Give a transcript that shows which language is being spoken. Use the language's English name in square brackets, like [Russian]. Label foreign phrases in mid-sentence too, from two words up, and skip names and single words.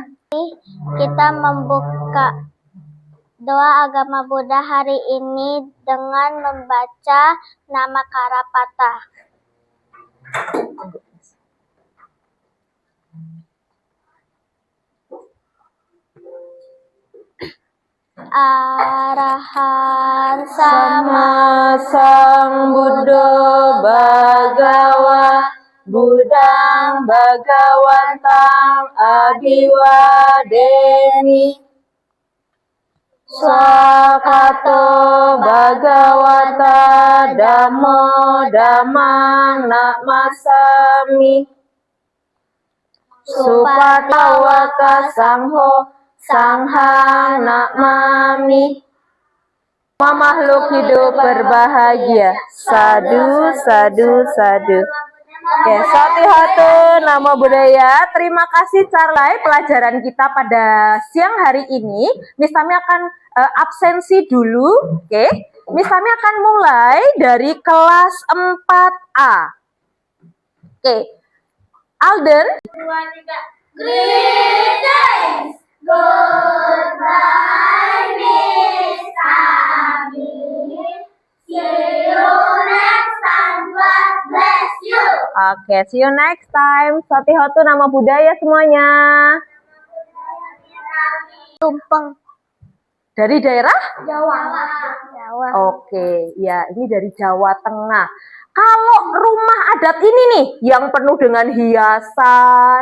[Indonesian] Kita membuka doa agama Buddha hari ini dengan membaca nama Karapata. [Pali] Arahan Sama Sang Buddha Bhagawa Buddhang Bhagawantang Abhiwademi Swakato Bhagawata Dhammo Dhammang Namasami Supatawaka Sangho Sanghang Namami. [Indonesian] Semua makhluk hidup berbahagia. [Pali] Sadu, sadu, sadu. Oke, Sotihotu Namo Buddhaya. [Indonesian] Terima kasih Charlai pelajaran kita pada siang hari ini. Miss Tami akan absensi dulu. Oke, Miss Tami akan mulai dari kelas 4A. Oke, Alden. [English] 2, 3. Greetings. Goodbye, Miss Tami. See you next time. God bless you. Oke, see you next time. [Pali] Sotihotu Namo Buddhaya semuanya. [Indonesian] Tumpeng. Dari daerah? Jawa. Oke, ya ini dari Jawa Tengah. Kalau rumah adat ini nih, yang penuh dengan hiasan.